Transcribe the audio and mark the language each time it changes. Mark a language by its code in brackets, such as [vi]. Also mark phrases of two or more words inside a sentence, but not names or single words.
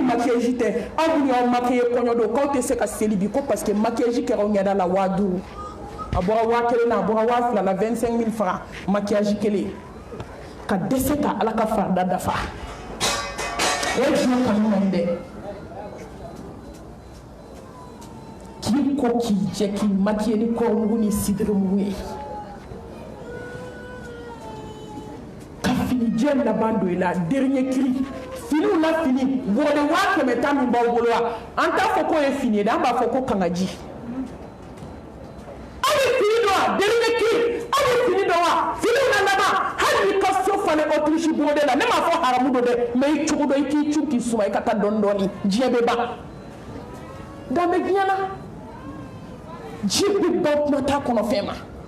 [bm] maquillage tɛ aw minnu y'aw maquiller kɔɲɔ don k'aw tɛ se ka seli bi ko parce que maquillage kɛra aw ɲɛda la 5000 a bɔra 1000 na a bɔra 2000 la 25000 francs maquillage kelen ka dɛsɛ ka ala ka farida dafa o ye diɲɛ kanu man dɛ k'i ko k'i jɛ k'i maquiller ni kɔrɔmugu ni sidirimugu ye ka finijɛ laban don i la [fr] dernier cri [bm] finiw na fini bɔrɔde 500 ta min b'aw bolo wa an t'a fɔ k'o ye fini ye dɛ an b'a fɔ ko kangaji aw bɛ fini dɔn wa [fr] dernier cri [bm] aw bɛ fini dɔn wa finiw na laban hali n'i ka so falen Autriche bɔrɔde la ne m'a fɔ haramu don dɛ mais i cogo dɔn i k'i cu k'i suma i ka taa dɔɔni dɔɔni diɲɛ bɛ ban dan bɛ diɲɛ na ji bɛ ban kuma t'a kɔnɔ fɛn ma